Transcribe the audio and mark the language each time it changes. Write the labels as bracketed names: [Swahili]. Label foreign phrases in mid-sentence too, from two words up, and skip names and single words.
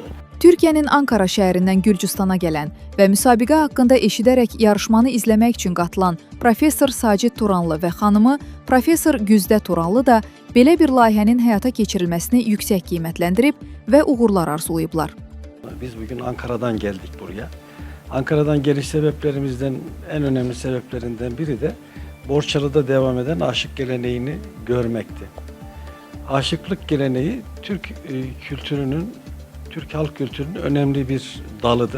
[Azerbaijani] Türkiyənin Ankara şəhərindən Gürcüstana gələn və müsabiqə haqqında eşidərək yarışmanı izləmək üçün qatılan professor Sacid Turanlı və xanımı professor Güzdə Turanlı da belə bir layihənin həyata keçirilməsini yüksək qiymətləndirib və uğurlar arzulayıblar. [Turkish] Biz bugün Ankara'dan geldik buraya. Ankara'dan geliş sebeplerimizden en önemli sebeplerinden biri de Borçalı'da devam eden aşık geleneğini görmekti. Aşıklık geleneği Türk halk kültürünün önemli bir dalıdır.